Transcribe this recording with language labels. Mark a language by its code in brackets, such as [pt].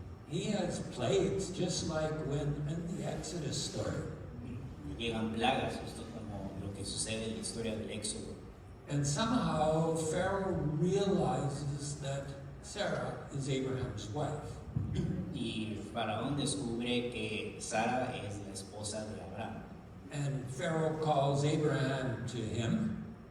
[en] He has plagues, just like when in the Exodus story. [es] Llegan plagas, justo como lo que sucede en la historia del Éxodo. [en] And somehow Pharaoh realizes that Sarah is Abraham's wife. [es] Y el faraón descubre que Sara es la esposa de Abraham. [en] And Pharaoh calls Abraham to him,